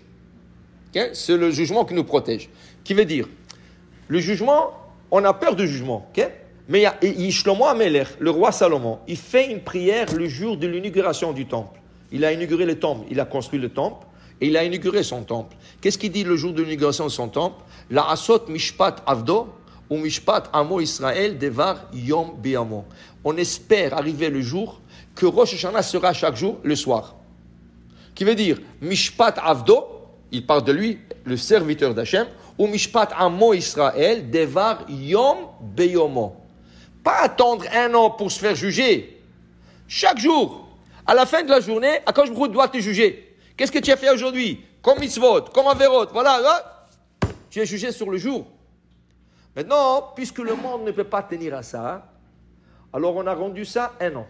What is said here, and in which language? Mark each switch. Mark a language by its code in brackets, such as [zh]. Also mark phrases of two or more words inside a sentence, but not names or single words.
[fr] C'est le jugement qui nous protège. Qui veut dire, le jugement, on a peur du jugement. Mais Shlomo HaMelech, le roi Salomon, il fait une prière le jour de l'inauguration du temple. Il a inauguré le temple, il a construit le temple et il a inauguré son temple. Qu'est-ce qu'il dit le jour de l'inauguration de son temple? [he] לעשות משפט עבדו ומשפט עמו ישראל דבר יום ביומו. [fr] On espère arriver le jour que Rosh Hashanah sera chaque jour le soir. Qui veut dire [he] משפט עבדו, [fr] il parle de lui, le serviteur d'Hachem, ou [he] משפט עמו ישראל דבר יום ביומו. [fr] Pas attendre 1 an pour se faire juger. Chaque jour. À la fin de la journée, [he] הקדוש ברוך הוא [fr] doit te juger. Qu'est-ce que tu as fait aujourd'hui? Comme mitzvot, comme averot, voilà. Tu es jugé sur le jour. Maintenant, puisque le monde ne peut pas tenir à ça, alors on a rendu ça 1 an.